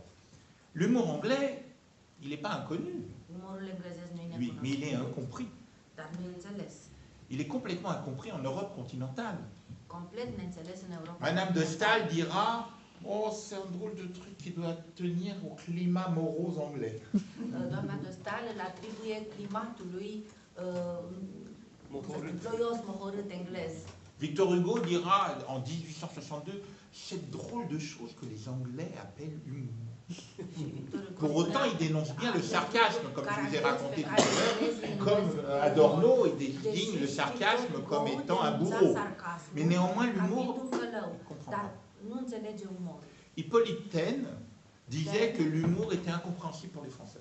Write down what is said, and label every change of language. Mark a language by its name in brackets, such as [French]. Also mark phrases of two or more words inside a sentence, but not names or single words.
[French] L'humour anglais, il n'est pas inconnu, lui, mais il est incompris. Il est complètement incompris en Europe continentale. Madame de Staël dira: oh, c'est un drôle de truc qui doit tenir au climat morose anglais. [Romanian] Doamna de Staël îl atribuie climatului ploios, mohorât englez. [French] Victor Hugo dira en 1862: c'est drôle de chose que les Anglais appellent humour. Pour autant, il dénonce bien le sarcasme, comme je vous ai raconté tout à l'heure, comme Adorno, il désigne le sarcasme comme étant un bourreau. Mais néanmoins, l'humour, il comprend pas. Hippolyte Taine disait que l'humour était incompréhensible pour les Français.